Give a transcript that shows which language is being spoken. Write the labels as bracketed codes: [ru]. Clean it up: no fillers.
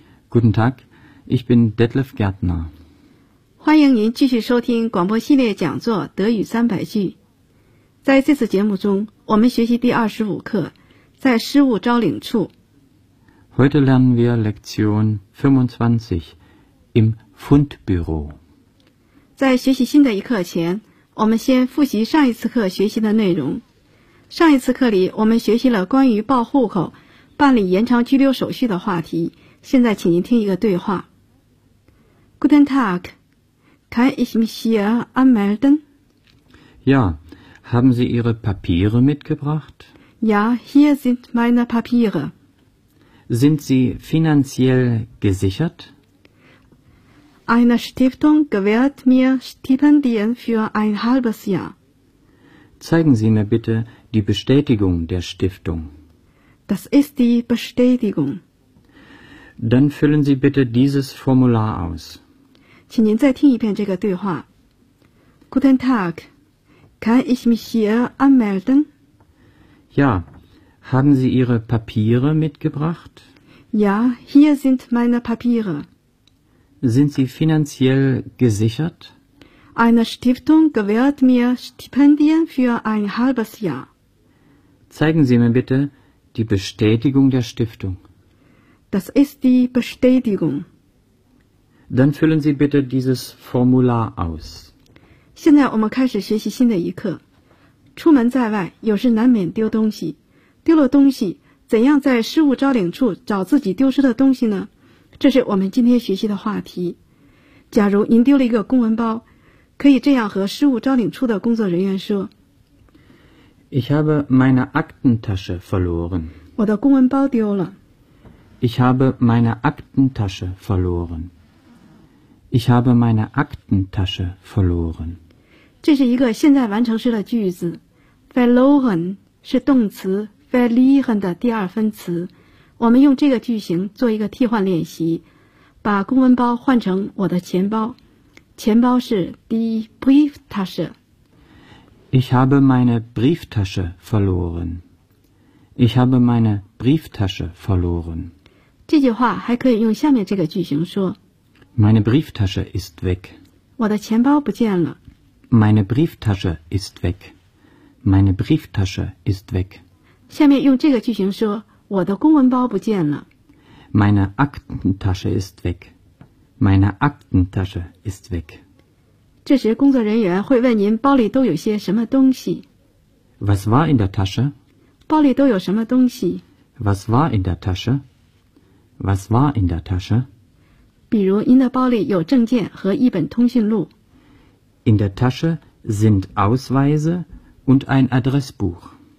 [de] Guten Tag, ich bin Detlef Gärtner. [zh] 欢迎您继续收听广播系列讲座《德语三百句》。在这次节目中，我们学习第25课，在失物招领处。 [de] Heute lernen wir Lektion 25 im Fundbüro. [zh] 在学习新的一课前，我们先复习上一次课学习的内容。上一次课里，我们学习了关于报户口办理延长居留手续的话题，现在请您听一个对话。 [de] Guten Tag, kann ich mich hier anmelden? Ja, haben Sie Ihre Papiere mitgebracht? Ja, hier sind meine Papiere. Sind Sie finanziell gesichert? Eine Stiftung gewährt mir Stipendien für ein halbes Jahr. Zeigen Sie mir bitte die Bestätigung der Stiftung. Das ist die Bestätigung. Dann füllen Sie bitte dieses Formular aus. [zh] 请您再听一遍这个对话。 [de] Guten Tag. Kann ich mich hier anmelden? Ja. Haben Sie Ihre Papiere mitgebracht? Ja, hier sind meine Papiere. Sind Sie finanziell gesichert? Eine Stiftung gewährt mir Stipendien für ein halbes Jahr. Zeigen Sie mir bitte,Die Bestätigung der Stiftung. Das ist die Bestätigung. Dann füllen Sie bitte dieses Formular aus. [zh] 现在我们开始学习新的一课。出门在外，有时难免丢东西。丢了东西，怎样在失物招领处找自己丢失的东西呢？这是我们今天学习的话题。假如您丢了一个公文包，可以这样和失物招领处的工作人员说。 [de] Ich habe meine Aktentasche verloren. [zh] 我的公文包丢了。 [de] Ich habe meine Aktentasche verloren. Ich habe meine Aktentasche verloren. [zh] 这是一个现在完成式的句子。Verloren 是动词 verlieren 的第二分词。我们用这个句型做一个替换练习，把公文包换成我的钱包。钱包是 die Brieftasche。 [de] Ich habe meine Brieftasche verloren. Ich habe meine Brieftasche verloren. [zh] 这句话还可以用下面这个句型说。 [de] Meine Brieftasche ist weg. [zh] 我的钱包不见了。 [de] Meine Brieftasche ist weg. Meine Brieftasche ist weg. [zh] 下面用这个句型说，我的公文包不见了。 [de] Meine Aktentasche ist weg. Meine Aktentasche ist weg. [zh] 这时工作人员会问您包里都有些什么东西。 [de] Was war in der Tasche? [zh] 包里都有什么东西。 [de] Was war in der Tasche? Was war in der Tasche? [zh] 比如您的包里有证件和一本通讯录。 [de] In der Tasche sind Ausweise und ein Adressbuch.